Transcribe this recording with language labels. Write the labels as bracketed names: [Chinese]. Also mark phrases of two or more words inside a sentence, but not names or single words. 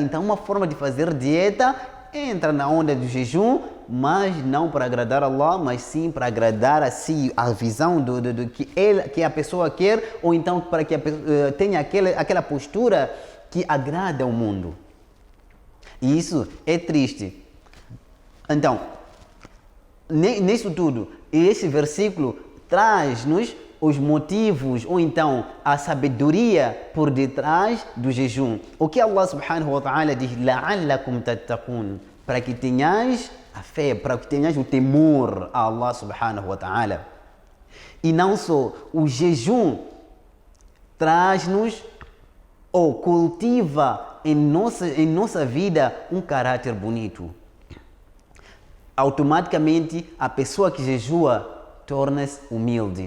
[Portuguese] Então uma forma de fazer dieta entra na onda do jejum, mas não para agradar Allah, mas sim para agradar a si, a visão do que a pessoa quer, ou então para que a pessoa tenha aquela postura que agrada ao mundo. E isso é triste. Então, nisso tudo, esse versículo traz-nos os motivos, ou então a sabedoria por detrás do jejum. O que Allah [Arabic] سبحانه وتعالى [Portuguese] diz, [Arabic] لعلكم تتقون, [Portuguese] para que tenhas a fé, para que tenhas o temor a Allah [Arabic] سبحانه وتعالى. [Portuguese] E não só, o jejum traz-nos ou cultiva em nossa vida um caráter bonito. Automaticamente a pessoa que jejua torna-se humilde.